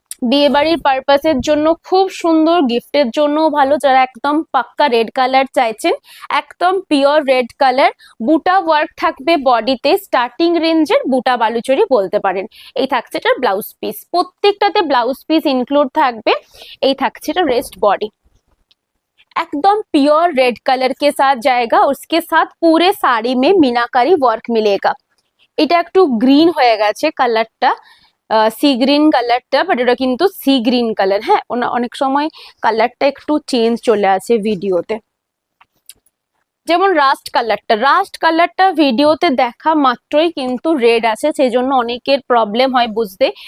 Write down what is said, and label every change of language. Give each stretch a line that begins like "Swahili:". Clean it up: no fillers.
Bangla: বিয়ে বাড়ির পারপাসের জন্য খুব সুন্দর, গিফটের জন্য ভালো। যারা একদম পাক্কা রেড কালার চাইছেন, একদম পিওর রেড কালার, বুটা ওয়ার্ক থাকবে বডিতে, স্টার্টিং রেঞ্জের বুটা বালুচরি বলতে পারেন। এই থাকছে এটার ব্লাউজ পিস, প্রত্যেকটাতে ব্লাউজ পিস ইনক্লুড থাকবে। এই থাকছে এটা রেস্ট বডি,
Hindi: एकदम प्योर रेड कलर के साथ जाएगा। उसके साथ पूरे साड़ी में मीनाकारी वर्क मिलेगा।
Bangla: এটা একটু গ্রিন হয়ে গেছে কালারটা, সি গ্রিন কালারটা, বাট এটা কিন্তু সি গ্রিন কালার। হ্যাঁ, অনেক সময় কালারটা একটু চেঞ্জ চলে আসে ভিডিওতে। যেমন রাস্ট কালারটা ভিডিওতে দেখা মাত্রই কিন্তু রেড আছে, সেই জন্য অনেকের প্রবলেম হয় বুঝতে।